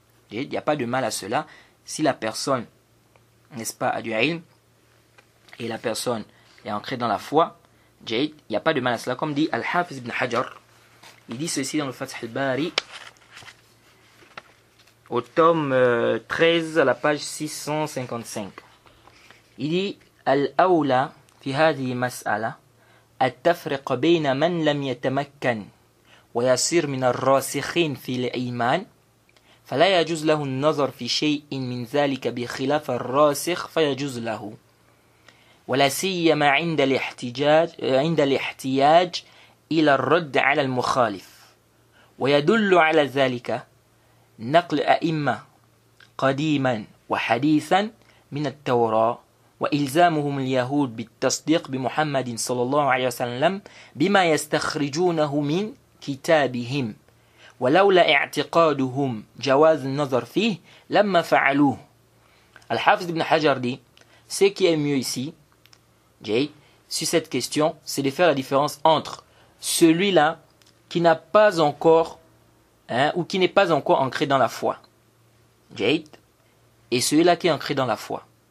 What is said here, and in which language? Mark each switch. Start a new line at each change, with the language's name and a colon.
French: Il n'y a pas de mal à cela si la personne, n'est-ce pas, a du ilm et la personne est ancrée dans la foi. Il n'y a pas de mal à cela. Comme dit Al-Hafiz ibn Hajar, il dit ceci dans le Fath al-Bari, au tome 13, à la page 655. Il dit
Arabic: Al-Awla fi في هذه المسألة التفرق بين من لم يتمكن ويصير من الراسخين في الإيمان فلا يجوز له النظر في شيء من ذلك بخلاف الراسخ فيجوز له ولا سيما عند الاحتياج إلى الرد على المخالف ويدل على ذلك نقل أئمة قديما وحديثا من التوراة وإلزامهم اليهود بالتصديق بمحمد صلى الله عليه وسلم بما يستخرجونه من كتابهم ولولا اعتقادهم جواز النظر فيه لما فعلوه.
French: Al-Hafiz ibn Hajar dit ce qui est mieux ici, Jay, sur cette question, c'est de faire la différence entre celui-là qui n'a pas encore ou qui n'est pas encore ancré dans la foi, Jay, et celui-là qui est ancré dans la foi.